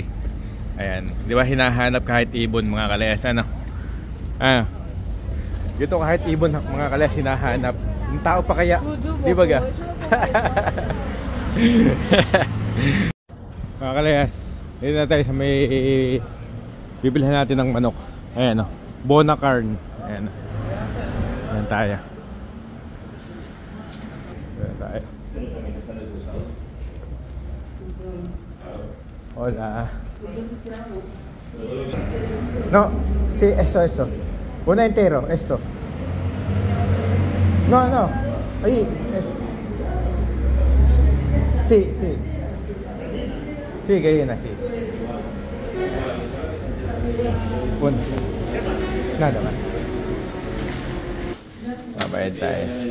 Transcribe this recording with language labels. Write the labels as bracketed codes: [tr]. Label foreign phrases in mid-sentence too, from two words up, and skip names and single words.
[tl] Ayan, di ba hinahanap kahit ibon mga kalayas dito kahit ibon mga kalayas hinahanap. Yung tao pa kaya, di ba ga? Mga kalayas, dito na tayo sa may bibilhan natin ng manok. Ayan Bonacarn. Ayan tayo. [es] Hola. No, sí, eso. Una entero, esto. No. Ahí, eso. Sí. Sí, que viene así. Bueno, nada más. [tl] Babayad tayo.